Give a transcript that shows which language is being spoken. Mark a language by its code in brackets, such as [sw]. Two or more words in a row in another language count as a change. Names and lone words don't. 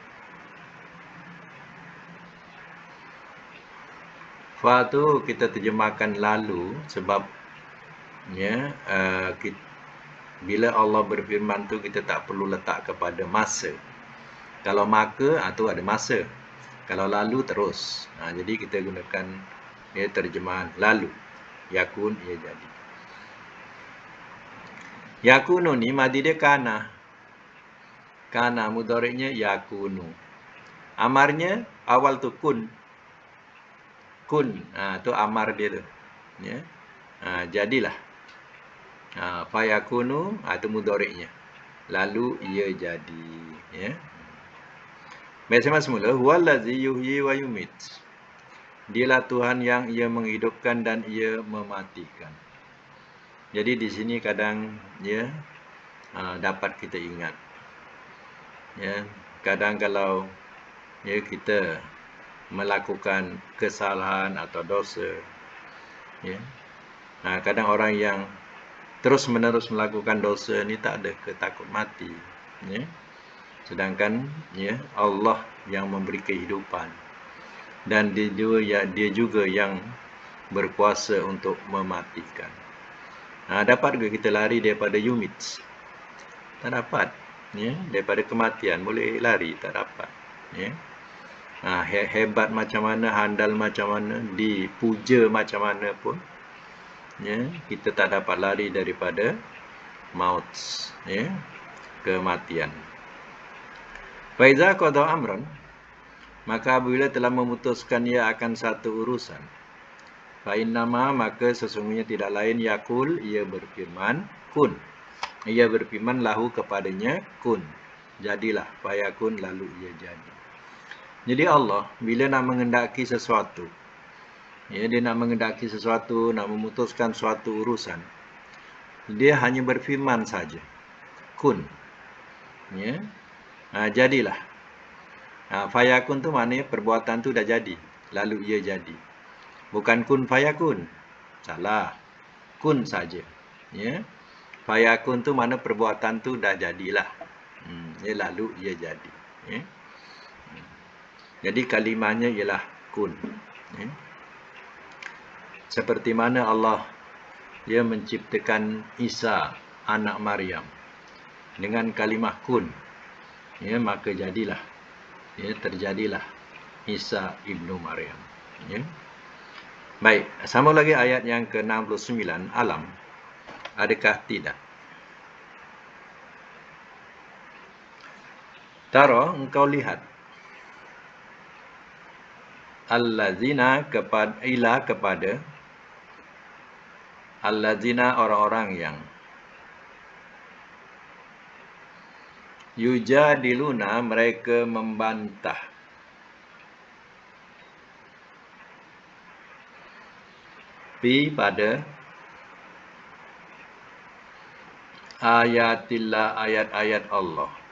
[ms] Fa tu kita terjemahkan lalu sebab bila Allah berfirman tu kita tak perlu letak kepada masa. Kalau maka tu ada masa. Kalau lalu terus. Jadi kita gunakan terjemahan lalu. Yakun, ia jadi. Yakunu ni madi dia kana. Kana mudhari'nya yakunu. Amarnya awal tu kun. Kun. Tu amar dia tu. Ya. Jadilah. Fayakunu, itu mudhari'nya. Lalu ia jadi. Ya. Baik, sama semula. [ar] هو الذي يحيي ويميت. [ms] Dialah Tuhan yang ia menghidupkan dan ia mematikan. Jadi di sini kadang dapat kita ingat. Ya, kadang kalau kita melakukan kesalahan atau dosa, kadang orang yang terus-menerus melakukan dosa ni tak ada ketakut mati. Sedangkan Allah yang memberi kehidupan, dan dia juga yang berkuasa untuk mematikan. Dapat ke kita lari daripada yumit? Tak dapat. Daripada kematian boleh lari, tak dapat. Hebat macam mana, handal macam mana, dipuja macam mana pun, kita tak dapat lari daripada maut, kematian. [ar] فإذا قضى أمرا, [ms] maka apabila telah memutuskan ia akan satu urusan, [ar] فإنما, [ms] maka sesungguhnya tidak lain, yakul, ia berfirman, kun, ia berfirman lahu, kepadanya, kun, jadilah, fayakun, lalu ia jadi. Jadi Allah bila nak mengendaki sesuatu, ya, dia nak mengendaki sesuatu, nak memutuskan suatu urusan, dia hanya berfirman saja, kun, ya, jadilah. Fayakun tu maknanya perbuatan tu dah jadi, lalu ia jadi. Bukan [ar] كن فيكون, [ms] salah, kun saja, ya. Fayakun tu mana perbuatan tu dah jadilah, ya, lalu ia jadi, ya. Jadi kalimahnya ialah kun, ya. Seperti mana Allah dia menciptakan Isa anak Maryam dengan kalimah kun, ya, maka jadilah, ya, terjadilah Isa ibnu Maryam, ya. Baik, sambung lagi ayat yang ke-69, alam, adakah tidak? Tara, engkau lihat, allazina kepada allazina orang-orang yang yujadiluna mereka membantah pada ayatillah ayat-ayat Allah.